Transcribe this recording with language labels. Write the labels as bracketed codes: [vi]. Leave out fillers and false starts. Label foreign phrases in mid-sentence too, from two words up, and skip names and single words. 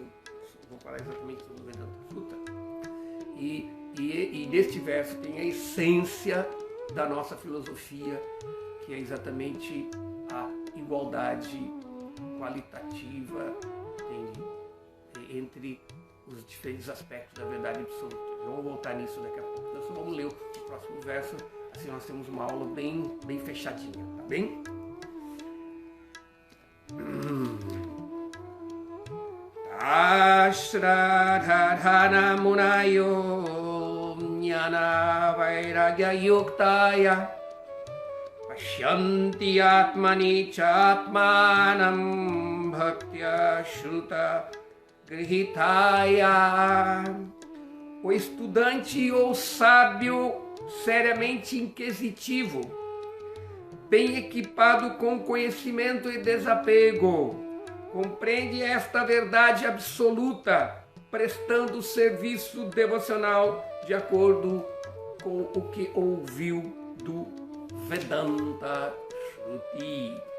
[pt] Vou falar exatamente sobre o Vedanta Sutra. E neste verso tem a essência da nossa filosofia, que é exatamente a igualdade qualitativa entre os diferentes aspectos da verdade absoluta. Vamos voltar nisso daqui a pouco. Então, só vamos ler o próximo verso, assim nós temos uma aula bem fechadinha, tá bem? [sa] Ashradhana Munayo Jnana Vairagya Yuktaya Pashyanti Atmani Chatmanam Bhaktya Shruta Grihitaya. [pt] O estudante ou sábio seriamente inquisitivo, bem equipado com conhecimento e desapego, compreende esta verdade absoluta, prestando serviço devocional de acordo com o que ouviu do Vedanta Shruti.